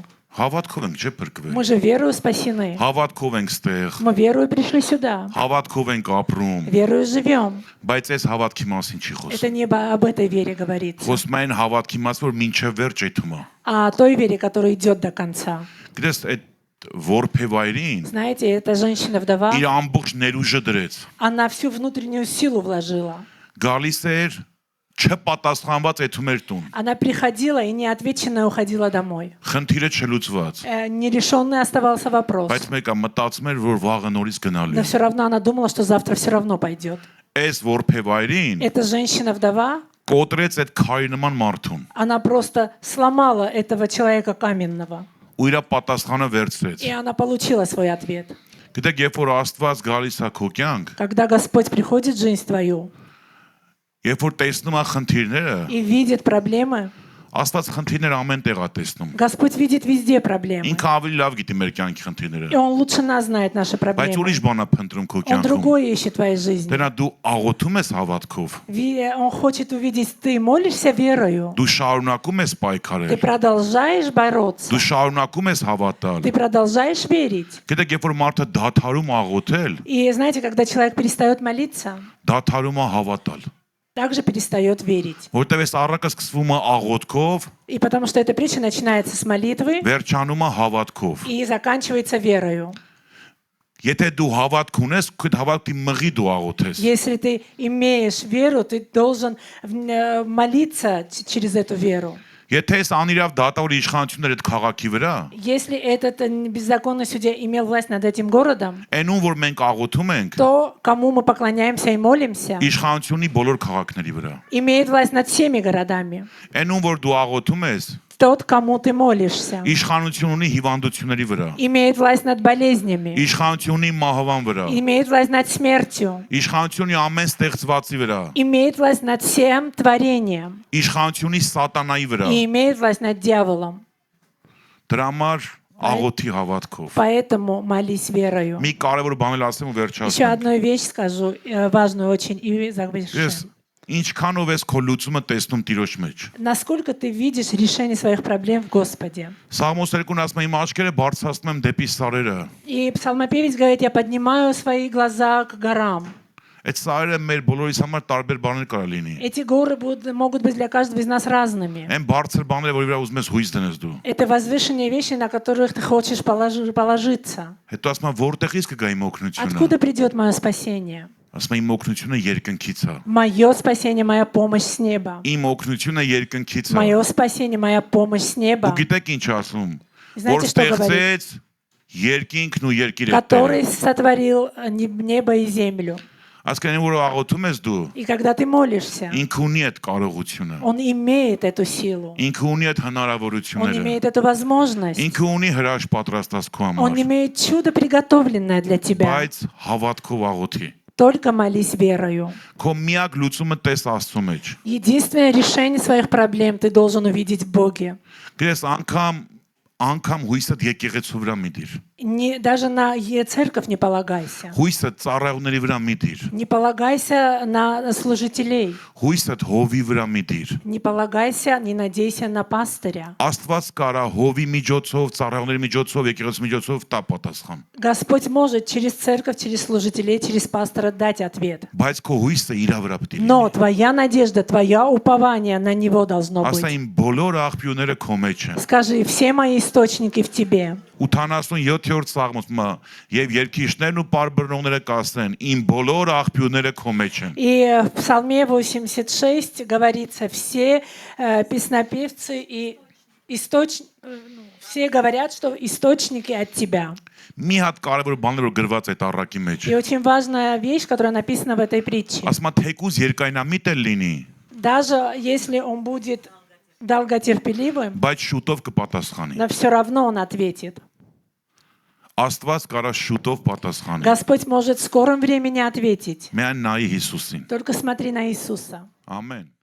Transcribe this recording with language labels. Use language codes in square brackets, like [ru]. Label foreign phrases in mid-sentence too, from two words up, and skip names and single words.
[hy] Հավատքով ենք չէ փրկվել։ [ru] Мы же верою спасены. [hy] Հավատքով ենք ստեղ։ [ru] Мы верою пришли сюда. [hy] Հավատքով ենք ապրում։ [ru] Верою живем. [hy] Բայց այս հավատքի մասին չի [ru] Это [hy] խոսում։ [ru] не об этой вере говорится, [hy] Խոսում են հավատքի մասին, որ մինչև վերջ այդում է։ [ru] а о той вере, которая идет до конца. [hy] Գիտես այդ որփեվայրին [ru] Знаете, эта женщина-вдова, [hy] իր ամբողջ ներուժը դրեց։ [ru] она всю внутреннюю силу вложила. [hy] Գալիս էր չպատասխանված այդում էր տուն։ [ru] Она приходила и неотвеченная уходила домой. [hy] Խնդիրը չլուծված։ [ru] Нерешенный оставался вопрос. [hy] Բայց մեկը մտածում էր, որ вաղը նորից գնալու [ru] Но [hy] է։ [ru] все равно она думала, что завтра все равно пойдет. [hy] Այս որփեվայրին [ru] Эта женщина-вдова, [hy] կոտրեց այդ քարի նման մարդուն [ru] она просто сломала этого человека каменного. [hy] ու իր պատասխանը վերցրեց։ [ru] И она получила свой ответ. [hy] Գիտեք, երբ որ Աստված գալիս է քո կյանք, [ru] Когда Господь приходит в жизнь твою [hy] երբ որ տեսնում է խնդիրները, [ru] и видит проблемы, [hy] Աստված խնդիրները ամեն տեղ է տեսնում։ [ru] Господь видит везде проблемы. [hy] Ինքը ավելի лավ գիտի մեր կյանքի խնդիրները։ [ru] И Он лучше нас знает наши [hy] Բայց [ru] проблемы. [hy] ուրիշ բան է փնտրում քո [ru] Он [hy] կյանքում։ [ru] другое ищет в твоей жизни. [hy] Դեռ դու աղոթում ես հավատքով, [ru] Он хочет увидеть, ты молишься верою, [hy] դու շարունակում ես [ru] ты [hy] պայքարել, [ru] продолжаешь бороться, [hy] դու շարունակում ես հավատալ։ [ru] ты продолжаешь верить. [hy] Գիտեք, երբ որ մարդը դադարում աղոթել, [ru] И знаете, когда человек перестает молиться, [hy] դադարում է հավատալ։ [ru] также перестает верить. [hy] Որտեւ այս առակը սկսվում է աղոթքով, [ru] И потому что эта притча начинается с молитвы [hy] վերջանում է հավատքով։ [ru] и заканчивается верою. [hy] Եթե դու հավատք ունես, քո հավատքի մղի դու աղոթես։ [ru] Если ты имеешь веру, ты должен молиться через эту веру. [hy] Եթե այս անիրավ դատավոր իշխանությունները այդ քաղաքի վրա, [ru] Если этот беззаконный судья имел власть над этим городом, [hy] այնուն որ մենք աղոթում ենք, [ru] то кому мы поклоняемся и молимся, [hy] իշխանությունի բոլոր քաղաքների վրա։ [ru] имеет власть над всеми городами. [hy] Այնուն որ դու աղոթում ես, [ru] Тот, кому ты молишься, [hy] իշխանություն ունի հիվանդությունների վրա, [ru] имеет власть над болезнями, [hy] իշխանություն ունի մահվան վրա, [ru] имеет власть над смертью, [hy] իշխանություն ունի ամեն ստեղծվածի վրա, [ru] имеет власть над всем творением [hy] իշխանություն ունի սատանայի վրա։ [ru] и имеет власть над дьяволом. [hy] Դրա համար աղոթի հավատքով։ [ru] Поэтому молись верою. [hy] Մի կարևոր բան էլ ասեմ ու [ru] Еще [hy] վերջացնեմ։ [ru] одну вещь скажу, важную очень, и завершу. [hy] Ես ինչքանով ես քո լուծումը տեսնում Տիրոջ մեջ։ [ru] Насколько ты видишь решение своих проблем в Господе? [hy] Սաղմոս 2-ն ասում է իմ աչքերը բարձրացնում եմ դեպի սարերը։ [ru] И псалмопевец говорит, я поднимаю свои глаза к горам. [hy] Այդ սարերը մեր բոլորիս համար տարբեր баներ կարա լինի։ [ru] Эти горы могут быть для каждого из нас разными. [hy] Այն բարձր բաները, որի վրա ուզում ես հույս դնես դու։ [ru] Это возвышенные вещи, на которых ты хочешь положиться. [hy] Հետո ասում եմ որտեղից կգա իմ օգնությունը։ [ru] Откуда придет мое спасение? [hy] Ասում եմ իմ օգնությունը երկնքից է։ [ru] Мое спасение, моя помощь с неба. [hy] Իմ օգնությունը երկնքից է։ [ru] Мое спасение, моя помощь с неба. [hy] Ու գիտեք ինչ ասում։ [ru] Знаете, [hy] Որ [ru] что говорит? [hy] ստեղծեց երկինքն ու երկիրը։ [ru] Который сотворил небо и землю. [hy] Ասկային որ աղոթում ես դու, [ru] И когда ты молишься, [hy] ինքը ունի այդ կարողությունը։ [ru] Он имеет эту силу. [hy] Ինքը ունի այդ [ru] Он [hy] հնարավորությունները։ [ru] имеет эту возможность. [hy] Ինքը ունի հրաշ պատրաստած քո [ru] Он [hy] համար։ [ru] имеет чудо, приготовленное для тебя. [hy] Բայց հավատքով աղոթի։ [ru] Только молись верою. [hy] Քո միակ լուծումը տես Աստծո մեջ։ [ru] Единственное решение своих проблем ты должен увидеть в Боге. [hy] Գիտես անգամ հույսդ եկեղեցու վրա մի դիր։ [ru] Даже на церковь не полагайся. [hy] Հույսդ ծառայողների վրա մի դիր։ [ru] Не полагайся на служителей. [hy] Հույսդ հովի վրա մի դիր։ [ru] Не полагайся, не надейся на пастыря. [hy] Աստված կարա հովի միջոցով, ծառայողների միջոցով, եկեղեցու միջոցով տա պատասխան։ [ru] Господь может через церковь, через служителей, через пастора дать ответ. [hy] Բայց քո հույսը իր վրա պետք է [ru] Но [hy] լինի։ [ru] твоя надежда, твоя упование на Него должно [hy] Ասա [ru] быть. [hy] իմ բոլոր աղբյուրները քո մեջ են։ [ru] Скажи, все мои источники в Тебе. [hy] 87-րդ սաղմոսը եւ երկիշներն ու պարբրնողները կասեն իմ բոլոր աղբյուրները քո մեջ են։ [ru] И в Псалме 86 говорится, все песнопевцы и все говорят, что источники от Тебя. [hy] Մի հատ կարևոր բան որ գրված այդ առակի մեջ։ [ru] И очень важная вещь, которая написана в этой притче. [hy] Ասма թեկուզ երկայնամիտ էլ լինի, [ru] Даже если он будет долготерпеливым, [hy] բայց շուտով կպատասխանի։ [ru] но все равно он ответит. [hy] Աստված կարա շուտով պատասխանի։ [ru] Господь может в скором времени ответить. [hy] Միայն նայի Հիսուսին։ [ru] Только смотри на Иисуса. [hy] Ամեն։